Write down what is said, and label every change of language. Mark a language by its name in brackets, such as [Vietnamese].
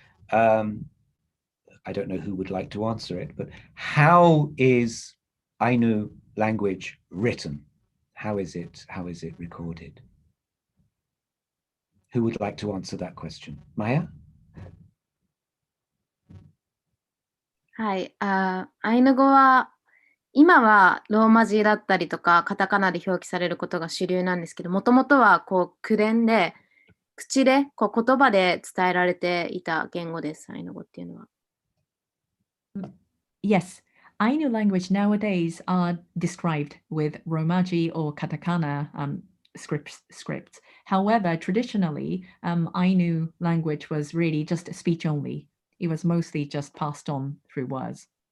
[English] I don't know who would like to answer it, but how is Ainu language written? How is it recorded? Who would like to answer that question? Maya? [Japanese] はい、アイヌ語は今はローマ字だったりとかカタカナで表記されることが主流なんですけど、もともとはこう口伝で口でこう言葉で伝えられていた言語です、アイヌ語っていうのは。 [English] Yes, Ainu language nowadays are described with Romaji or katakana scripts. However, traditionally, Ainu language was really just speech only. It was mostly just passed on through words.